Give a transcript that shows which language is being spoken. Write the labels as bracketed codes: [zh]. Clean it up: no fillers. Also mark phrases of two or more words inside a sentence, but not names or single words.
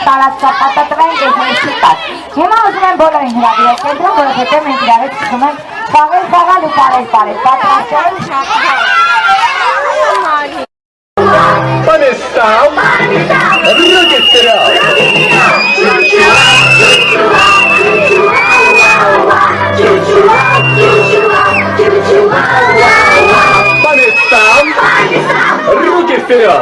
[hy] պատատվենք ես հենց չիտած։ Հիմա ուզում եմ բոլորին հրավիրել կենտրոն, որովհետև մենք իրար հետ սկսում ենք խաղալ ու պարել, պատրաստել [ru] По местам, руки вперед! По местам, руки вперед!